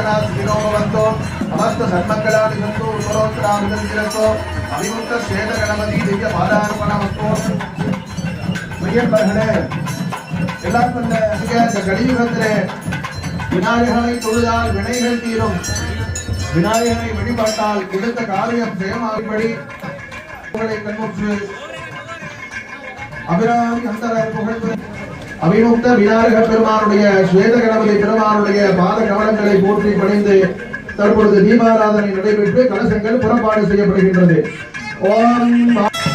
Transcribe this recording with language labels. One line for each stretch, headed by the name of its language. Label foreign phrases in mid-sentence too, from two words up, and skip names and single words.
Sanskrit: सुखिनो भवन्तु समस्त सन्मङ्गलानि सन्तु उत्तरोत्तराभिवृद्धिरस्तु अभिमुक्त श्वेत गणपति दिव्य पादार्पणमस्तु
Tamil: மையன்பர்களே எல்லாம் வந்த இந்த கலியுகத்திலே விநாயகனை தொழுதால் வினைகள் தீரும் விநாயகனை வழிபாட்டால் எடுத்த காரியம் ஜெயமாகும்படி உங்களை கண்முற்று அபிராமி அந்தரர் புகழ்ந்து அபிமுக்த விநாயக பெருமானுடைய ஸ்வேத கணபதி பெருமானுடைய பாத கமலங்களை போற்றி பணிந்து தற்பொழுது தீபாராதனை நடைபெற்று கலசங்கள் புறப்பாடு செய்யப்படுகின்றது. ஓம்